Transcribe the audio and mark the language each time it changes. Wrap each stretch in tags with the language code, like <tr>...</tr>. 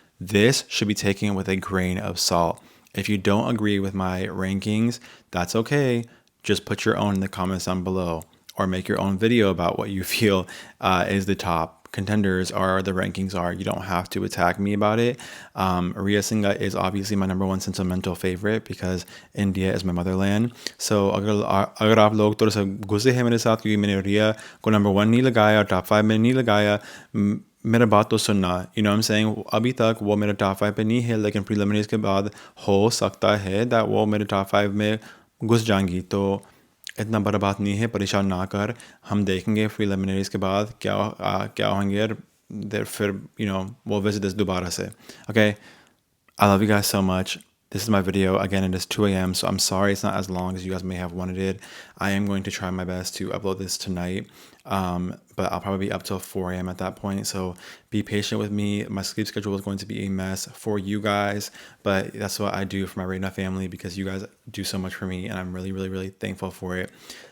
<en>This should be taken with a grain of salt. If you don't agree with my rankings, that's okay. Just put your own in the comments down below, or make your own video about what you feel is the top contenders or the rankings are. You don't have to attack me about it. Ria Singha is obviously my number 1 sentimental favorite because India is my motherland.</en> <hi>So अगर आप लोग थोड़ा सा गुस्से हैं मेरे साथ क्योंकि मैंने रिया को नंबर 1 नहीं लगाया, टॉप 5 में नहीं लगाया, मेरा बात तो सुनना.</hi> <en>You know what I'm saying?</en> <hi>अभी तक वो मेरे टॉप 5 पे नहीं है, लेकिन प्रीलिमिनरीज के बाद हो सकता है that वो मेरे टॉप 5 में घुस जाएंगी. तो इतना बड़ा बात नहीं है, परेशान ना कर. हम देखेंगे प्रीलिमिनरीज के बाद क्या होंगे, और फिर</hi> <en>we'll visit this</en> <hi>दोबारा से.</hi> <en>Okay, I love you guys so much. This is my video. Again, it is 2 a.m., so I'm sorry it's not as long as you guys may have wanted it. I am going to try my best to upload this tonight, but I'll probably be up till 4 a.m. at that point, so be patient with me. My sleep schedule is going to be a mess for you guys, but that's what I do for my Reyna family because you guys do so much for me, and I'm really, really, really thankful for it.</en>